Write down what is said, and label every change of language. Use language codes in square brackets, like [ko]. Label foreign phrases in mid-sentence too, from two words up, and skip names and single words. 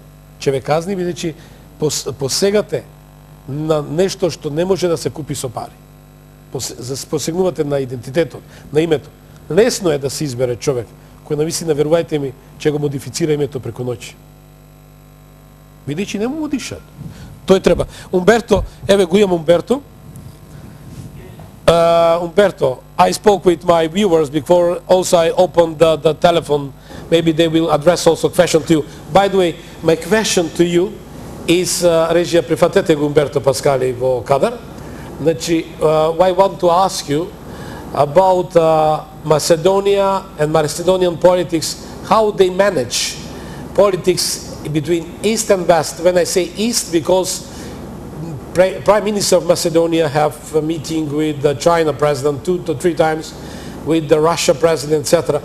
[mk] Ќе ве казни бидејќи посегате на нешто што не може да се купи со пари. Посегнувате на идентитетот, на името. Лесно е да се избере човек кој навистина, верувајте ми, ќе го модифицира името преку ноќ. Бидејќи не му дишат. Тој треба. Умберто, еве го имам Умберто. [en] Umberto, I spoke with my viewers before also I opened the telephone. Maybe they will address also question to you. By the way, my question to you is, Regia, [mk] прифатете го Умберто Паскали во кадар. Значи, [en] I want to ask you about Macedonia and Macedonian politics, how they manage politics between East and West. When I say East, because Prime Minister of Macedonia have a meeting with the China president 2 to 3 times, with the Russia president, etc.